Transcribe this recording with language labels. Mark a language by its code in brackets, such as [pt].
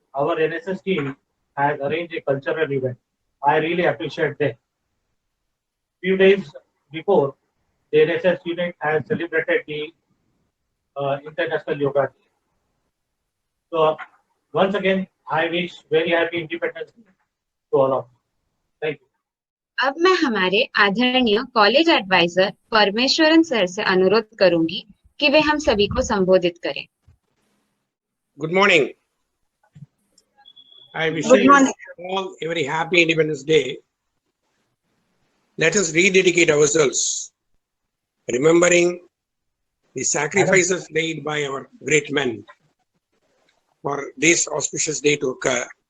[en] our NSS team has arranged a cultural event. I really appreciate them. Few days before, the NSS unit has celebrated the International Yoga Day. So once again, I wish very happy Independence Day to all of you. Thank you. [hi] अब मैं हमारे आदरणीय college adviser Parameswaran sir से अनुरोध करूंगी कि वे हम सभी को संबोधित करें। [en] Good morning. I wish Good you morning. all a very happy Independence Day. Let us rededicate ourselves, remembering the sacrifices made by our great men for this auspicious day to occur.